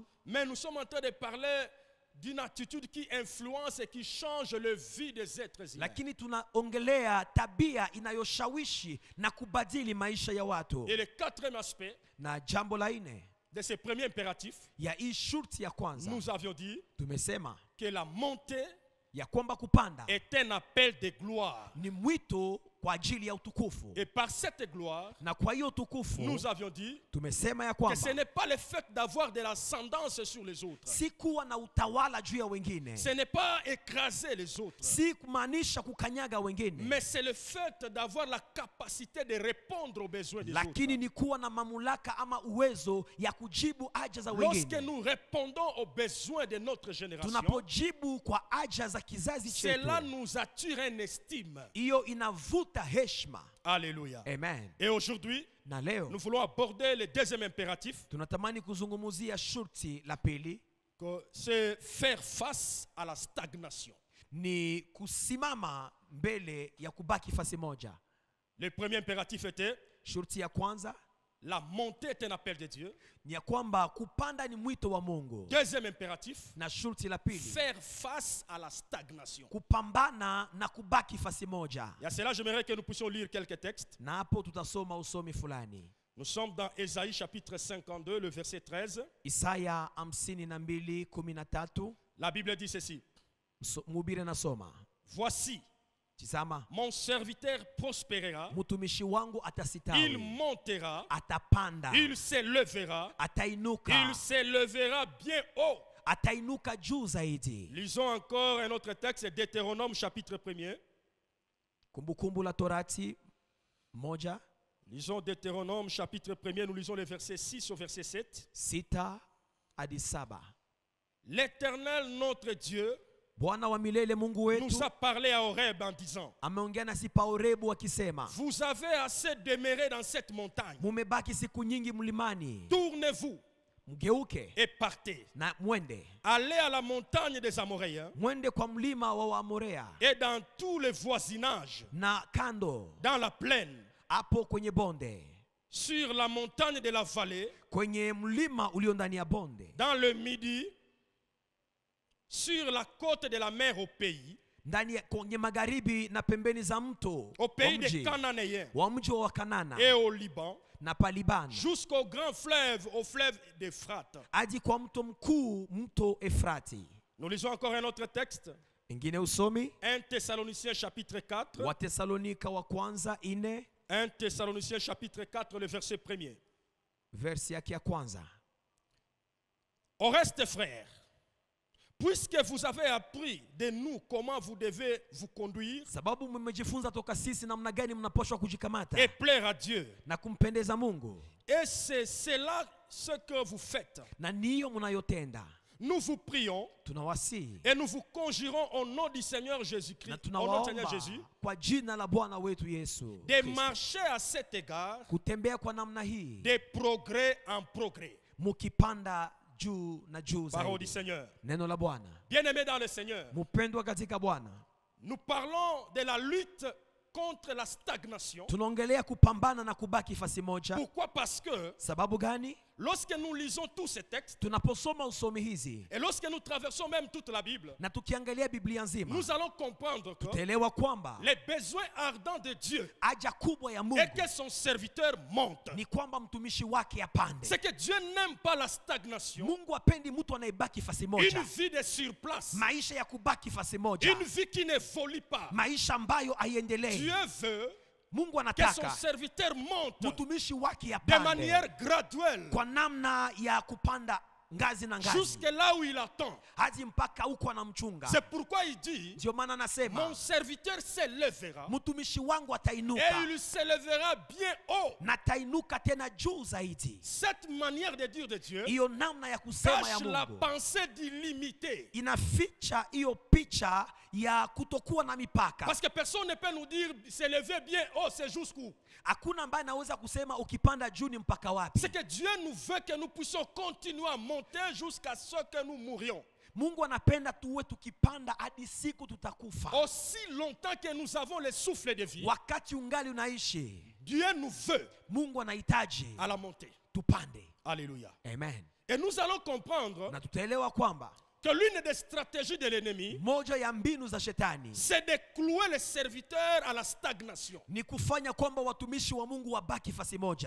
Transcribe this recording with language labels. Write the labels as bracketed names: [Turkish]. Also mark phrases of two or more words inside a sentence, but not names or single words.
[French] Mais nous sommes en train de parler d'une attitude qui influence et qui change le vie des êtres humains. [Swahili] lakini tunaongelea tabia inayoshawishi na kubadili maisha ya watu. [French] Et le quatrième aspect [Swahili] Na jambo la nne [French] de ce premier impératif, [Swahili] ya hii shurti ya kwanza, [French] nous avions dit [Swahili] tumesema [French] que la montée [Swahili] ya kwamba kupanda [French] est un appel de gloire. [Swahili] ni mwito kwa ajili ya utukufu. [French] Et par cette gloire, [Swahili] Na kwa hiyo utukufu [French] nous avions dit [Swahili] tumesema ya [French] que ce [Swahili] kwamba [French] n'est pas le fait d'avoir de l'ascendance sur les autres. [Swahili] si kuwa na utawala juu ya wengine, [French] Ce n'est pas écraser les autres. [Swahili] si kumaanisha kukanyaga wengine, [French] Mais c'est le fait d'avoir la capacité de répondre aux besoins des [Swahili] lakini [French] autres. [Swahili] ni kuwa na mamlaka ama uwezo ya kujibu haja za [French] Lorsque [Swahili] wengine. [French] nous répondons aux besoins de notre génération, [Swahili] Tunapojibu kwa haja za kizazi chetu, [French] cela nous attire une estime. [Swahili] hiyo inavuta heshima. [French] Alléluia. [Swahili] Amen. [French] Et aujourd'hui, [Swahili] Na leo [French] nous voulons aborder le deuxième impératif, [Swahili] tunatamani kuzungumzia shurti la pili, [French] que c'est faire face à la stagnation. [Swahili] ni kusimama mbele ya kubaki fasi moja. [French] Le premier impératif était [Swahili] Shurti ya kwanza [French] la montée est un appel de Dieu. [Swahili] ni ya kwamba kupanda ni mwito wa Mungu, [French] Deuxième impératif, [Swahili] na shurti la pili [French] faire face à la stagnation. [Swahili] kupambana na kubaki fasi moja. [French] Et à cela, j'aimerais que nous puissions lire quelques textes. [Swahili] Na hapo tutasoma usomi fulani. [French] Nous sommes dans Ésaïe chapitre 52, le verset 13. [Swahili] Isaya 52:13. [French] La Bible dit ceci. [Swahili] Mhubiri nasoma, [French] Voici, [Swahili] tizama, [French] mon serviteur prospérera, [Swahili] mtumishi wangu [French] il [Swahili] atasistawi, [French] montera, [Swahili] atapanda, [French] il s'élèvera, [Swahili] atainuka, [French] il s'élèvera bien haut. [Swahili] atainuka juu zaidi. [French] Lisons encore un autre texte, Deutéronome chapitre 1er. [Swahili] Kumbukumbu la Torati 1, [French] Lisons Deutéronome chapitre 1er, nous lisons les versets 6 au verset 7. [Swahili] 6 hadi 7. [French] L'Éternel notre Dieu [Swahili] Bwana wa milele Mungu wetu [French] nous a parlé à Horeb en disant, [Swahili] ameongea nasi pa Horebu akisema, [French] vous avez assez demeuré dans cette montagne. [Swahili] mumebaki siku nyingi mlimani, [French] Tournez-vous [Swahili] mgeuke [French] et partez. [Swahili] na mwende. [French] Allez à la montagne des Amoréens [Swahili] Mwende kwa mlima wa Waamorea [French] et dans tous les voisinages, [Swahili] na kando, [French] dans la plaine, [Swahili] hapo kwenye bonde, [French] sur la montagne de la vallée, [Swahili] kwenye mlima ulio ndani ya bonde, [French] dans le midi, sur la côte de la mer au pays, [Swahili] ndani ya kwenye magharibi na pembeni za mto [French] au pays des Cananéens [Swahili] wa mji wa Kanana [French] et au Liban, [Swahili] na pa Libani, [French] jusqu'au grand fleuve, au fleuve d'Euphrate. [Swahili] hadi kwa mto mkuu, mto Efrati. [French] Nous lisons encore un autre texte, [Swahili] Ingine usomi [French] 1 Thessaloniciens chapitre 4. [Swahili] wa Thessalonika wa kwanza 4, [French] 1 Thessaloniciens chapitre 4, le verset 1er. [Swahili] versi yake ya kwanza. [French] Au reste, frères, puisque vous avez appris de nous comment vous devez vous conduire [Swahili] Sababu mmejifunza toka sisi namna gani mnapaswa kujikamata [French] et plaire à Dieu, [Swahili] na kumpendeza Mungu, [French] et c'est cela ce que vous faites, [Swahili] na niyo mnayotenda, [French] nous vous prions [Swahili] tunawasihi [French] et nous vous conjurons au nom du Seigneur Jésus-Christ, [Swahili] na [French] au nom du Seigneur [Swahili] tunawaomba [French] Jésus, [Swahili] kwa jina la Bwana wetu Yesu [French] de [Swahili] Kristo, [French] marcher à cet égard [Swahili] kutembea kwa namna hii, [French] de progrès en progrès. [Swahili] mukipanda juu na juu [French] Parole du [Swahili] zaidi. [French] Seigneur. [Swahili] Neno la Bwana. [French] Bien-aimés dans le Seigneur, [Swahili] Mupendwa katika Bwana, [French] nous parlons de la lutte contre la stagnation. [Swahili] tunaongelea kupambana na kubaki fasi moja. [French] Pourquoi? Parce que [Swahili] Sababu gani? [French] lorsque nous lisons tous ces textes [Swahili] Tunaposoma usomi hizi [French] et lorsque nous traversons même toute la Bible, [Swahili] na tukiangalia Biblia nzima, [French] nous allons comprendre que [Swahili] tutaelewa kwamba [French] les besoins ardents de Dieu [Swahili] haja kubwa ya Mungu [French] et que son serviteur monte. [Swahili] ni kwamba mtumishi wake apande. [French] C'est que Dieu n'aime pas la stagnation, [Swahili] Mungu apendi mtu anayebaki fasi moja, [French] une vie de surplace, [Swahili] maisha ya kubaki fasi moja, [French] une vie qui n'évolue pas. [Swahili] maisha ambayo haiendelei. [French] Dieu veut [Swahili] Mungu [French] que son [Swahili] anataka [French] serviteur monte [Swahili] mtumishi wake [French] de [Swahili] apande [French] manière graduelle [Swahili] kwa namna ya kupanda ngazi na ngazi, [French] jusque là où il attend. [Swahili] hadi mpaka huko anamchunga. [French] C'est pourquoi il dit, [Swahili] Ndio maana anasema [French] mon serviteur s'élèvera [Swahili] mtumishi wangu [French] et [Swahili] atainuka [French] il s'élèvera bien haut. [Swahili] na atainuka tena juu zaidi. [French] Cette manière de dire de Dieu [Swahili] Hiyo namna ya kusema ya [French] cache la [Swahili] Mungu [French] pensée d'illimité. [Swahili] inaficha hiyo picha ya kutokuwa na mipaka. [French] Parce que personne ne peut nous dire s'élever bien, oh c'est jusqu'où. [Swahili] Hakuna ambaye anaweza kusema ukipanda juu ni mpaka wapi. [French] C'est que Dieu nous veut que nous puissions continuer à monter jusqu'à ce que nous mourions. [Swahili] Mungu anapenda tuwe tukipanda hadi siku tutakufa. [French] Aussi longtemps que nous avons le souffle de vie, [Swahili] Wakati ungali unaishi, [French] Dieu nous veut [Swahili] Mungu anahitaji [French] à la montée. [Swahili] tupande. [French] Alléluia. [Swahili] Amen. [French] Et nous allons comprendre [Swahili] Na tutaelewa kwamba [French] que l'une des stratégies de l'ennemi, [Swahili] moja ya mbinu za shetani [French] c'est de clouer les serviteurs à la stagnation. [Swahili] ni kufanya kwamba watumishi wa Mungu wabaki fasi moja.